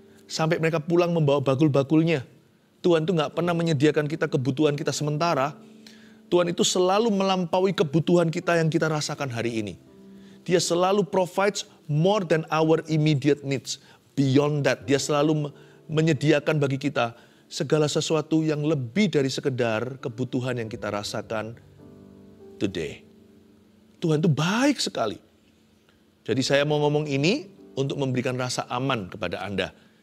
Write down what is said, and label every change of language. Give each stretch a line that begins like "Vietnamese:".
Indonesian: Sampai mereka pulang membawa bakul-bakulnya. Tuhan itu nggak pernah menyediakan kita kebutuhan kita sementara. Tuhan itu selalu melampaui kebutuhan kita yang kita rasakan hari ini. Dia selalu
English: provides more than our immediate needs. Beyond that,
Indonesian: dia selalu menyediakan bagi kita segala sesuatu yang lebih dari sekedar kebutuhan yang kita rasakan
English: today.
Indonesian: Tuhan itu baik sekali. Jadi saya mau ngomong ini untuk memberikan rasa aman kepada Anda.